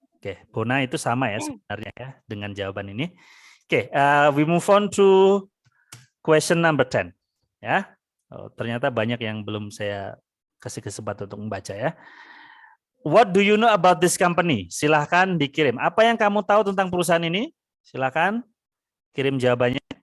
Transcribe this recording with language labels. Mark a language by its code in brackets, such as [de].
[id] Oke, Bona itu sama ya sebenarnya ya dengan jawaban ini. [en] Oke, we move on to question number 10. [id] Ya, ternyata banyak yang belum saya kasih kesempatan untuk membaca ya. [en] What do you know about this company? [id] Silahkan dikirim. Apa yang kamu tahu tentang perusahaan ini? Silahkan kirim jawabannya.